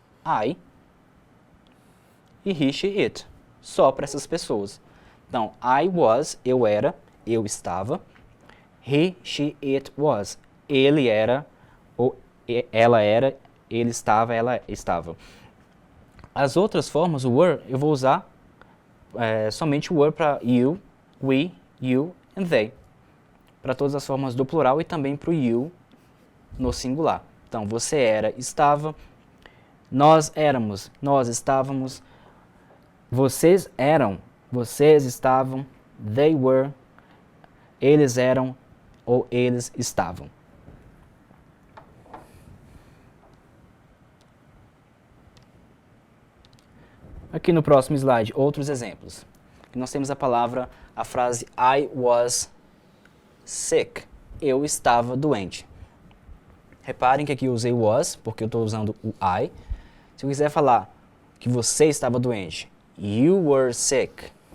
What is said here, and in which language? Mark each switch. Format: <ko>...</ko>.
<en>I e he, she, it.</en> <pt>Só para essas pessoas. Então,</pt> <en>I was,</en> <pt>eu era, eu estava.</pt> <en>He, she, it was.</en> <pt>Ele era, ou ela era, ele estava, ela estava. As outras formas, o were, eu vou usar somente o were para you, we, you and they. Para todas as formas do plural e também para o you no singular. Então, você era, estava. Nós éramos, nós estávamos. Vocês eram, vocês estavam.</pt> <en>They were,</en> <pt>eles eram ou eles estavam. Aqui no próximo slide, outros exemplos. Aqui nós temos a frase</pt> <en>I was sick.</en> <pt>Eu estava doente. Reparem que aqui eu usei was, porque eu estou usando o I. Se eu quiser falar que você estava doente,</pt> <en>you were sick.</en>